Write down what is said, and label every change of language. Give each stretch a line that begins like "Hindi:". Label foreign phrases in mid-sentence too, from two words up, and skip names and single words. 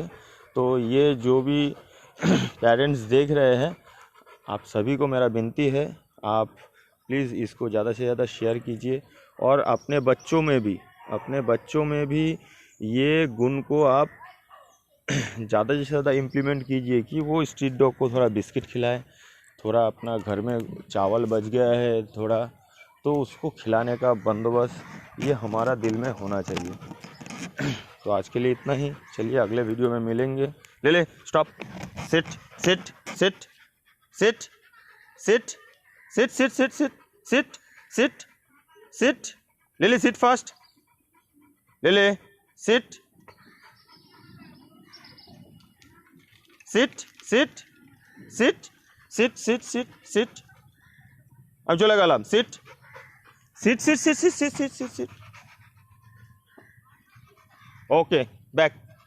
Hindi: तो ये जो भी पेरेंट्स देख रहे हैं, आप सभी को मेरा विनती है, आप प्लीज़ इसको ज़्यादा से ज़्यादा शेयर कीजिए और अपने बच्चों में भी ये गुण को आप ज़्यादा से ज़्यादा इम्प्लीमेंट कीजिए कि वो
English: street dog
Hindi: को थोड़ा बिस्किट खिलाए, थोड़ा अपना घर में चावल बच गया है थोड़ा, तो उसको खिलाने का बंदोबस्त ये हमारा दिल में होना चाहिए। तो आज के लिए इतना ही, चलिए अगले वीडियो में मिलेंगे।
English: le stop, sit sit sit sit sit sit sit sit sit sit sit sit le sit fast, le sit sit sit sit sit sit sit sit,
Hindi: अब जो लगा अलार्म,
English: sit sit sit sit sit sit sit sit, okay back.